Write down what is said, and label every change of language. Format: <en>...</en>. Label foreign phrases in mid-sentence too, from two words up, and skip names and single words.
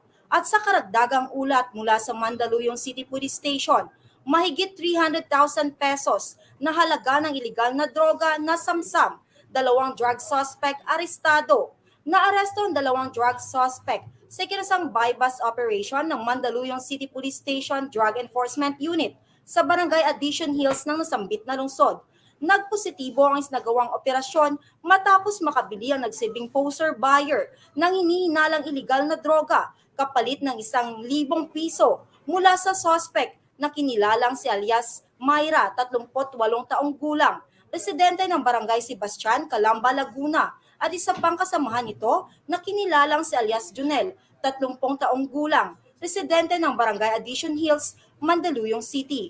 <tl>At sa karagdagang ulat mula sa Mandaluyong City Police Station, mahigit 300,000 pesos na halaga ng iligal na droga na samsam, 2</tl> <en>drug suspect</en> <tl>arestado. Naaresto ang 2</tl> <en>drug suspect</en> <tl>sa ikinasang</tl> <en>bypass operation</en> <tl>ng Mandaluyong City Police Station Drug Enforcement Unit sa Barangay Addition Hills ng nasambit na lungsod. Nagpositibo ang isinagawang operasyon matapos makabili ang nagsibing</tl> <en>poser buyer</en> <tl>ng hinihinalang iligal na droga kapalit ng 1,000 piso mula sa suspect na kinilalang si alias Mayra, 38 taong gulang, residente ng Barangay Sebastian, Calamba, Laguna, at isa pang kasamahan nito na kinilalang si alias Junel, 30 taong gulang, residente ng Barangay Addition Hills, Mandaluyong City.</tl>